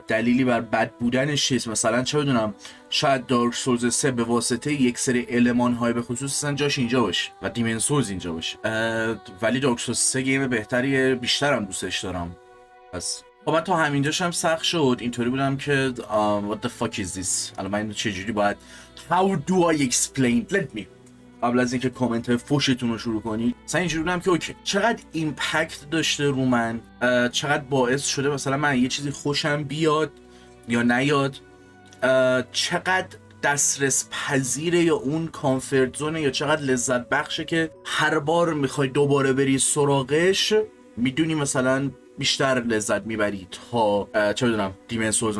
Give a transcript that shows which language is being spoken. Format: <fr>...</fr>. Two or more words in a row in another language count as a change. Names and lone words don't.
<fa>دلیلی بر بد بودنش چیست؟ مثلا چه بدونم شاید دارک سولز 3 به واسطه یک سری المان های به خصوص مثلا جاش اینجا باشه و دیمن سولز اینجا باشه، ولی دارک سولز 3 گیم بهتریه، بیشترم دوستش دارم. پس خب من تا همینجاش هم سخت شد، اینطوری بودم که</fa> <en>what the fuck is this.</en> <fa>الان من اینو چجوری باید</fa> <en>how do I explain let me</en> <fa>قبل از اینکه کامنت های فوشتون رو شروع کنید مثلا اینجوری بودم که اوکی چقدر ایمپکت داشته رو من، چقدر باعث شده مثلا من یه چیزی خوشم بیاد یا نیاد، چقدر دسترس پذیره یا اون</fa> <en>comfort zone</en> <fa>یا چقدر لذت بخشه که هر بار میخوای دوباره بری سراغش میدونی مثلا بیشتر لذت میبری تا چه بدونم دیمن سولز.</fa>